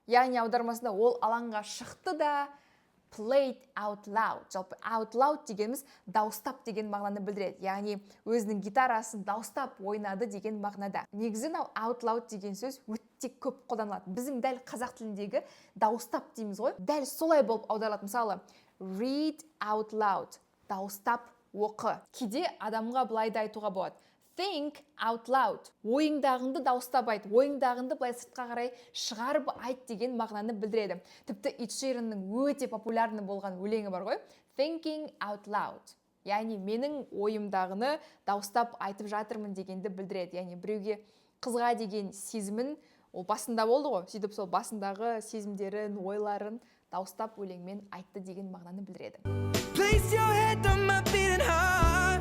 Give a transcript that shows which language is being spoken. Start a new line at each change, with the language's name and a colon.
Kazakh: Яғни аудармасында ол алаңға шықты да,
English: played out loud.
Kazakh: Жалпы out loud дегеніміз дауыстап деген мағынаны білдіреді. Яғни өзінің гитарасын дауыстап ойнады деген мағынада. Негізі out loud деген сөз өте көп қолданылады. Біздің дәл қазақ тіліндегі дауыстап дейміз ғой. Дәл солай болып аударылады.
English: Мысалы, read out loud.
Kazakh: Дауыстап оқы. Кейде адамға былай да айтуға болады.
English: Think out loud.
Kazakh: Ойыңдағыңды дауыстап айт. Ойыңдағыңды былай сыртқа қарай шығарып айт деген мағынаны білдіреді. Тіпті Эд Ширанның өте популярны болған өлеңі бар ғой.
English: Thinking out loud.
Kazakh: Яғни менің ойымдағыны дауыстап айтып жатырмын дегенді білдіреді. Яғни біреуге қызға деген сезімін ол басында болды ғой. Сөйтіп сол басындағы сезімдерін, ойларын дауыстап өлеңмен айтты деген мағынаны білдіреді.
English: Place your head on my beating heart.